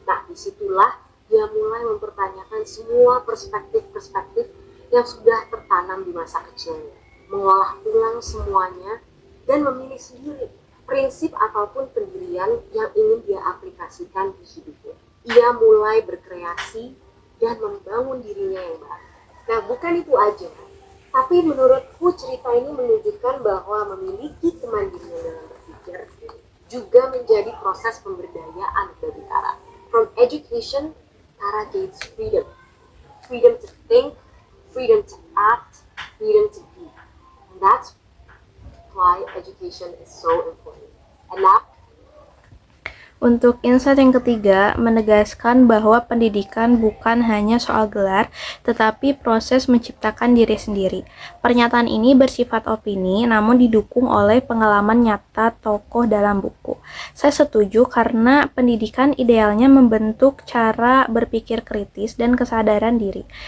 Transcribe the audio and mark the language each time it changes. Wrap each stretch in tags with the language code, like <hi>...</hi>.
<id>Nah, disitulah dia mulai mempertanyakan semua perspektif-perspektif yang sudah tertanam di masa kecilnya, mengolah ulang semuanya, dan memilih sendiri prinsip ataupun pendirian yang ingin dia aplikasikan di hidupnya. Ia mulai berkreasi dan membangun dirinya yang baru. Nah, bukan itu aja, tapi menurutku cerita ini menunjukkan bahwa memiliki kemandirian dalam berpikir juga menjadi proses pemberdayaan bagi Tara.</id> <en>From education, Tara gains freedom. Freedom to think, freedom to act, freedom to be. And that's why education is so important. And now,</en> <id>untuk insight yang ketiga, menegaskan bahwa pendidikan bukan hanya soal gelar, tetapi proses menciptakan diri sendiri. Pernyataan ini bersifat opini, namun didukung oleh pengalaman nyata tokoh dalam buku. Saya setuju karena pendidikan idealnya membentuk cara berpikir kritis dan kesadaran diri.</id>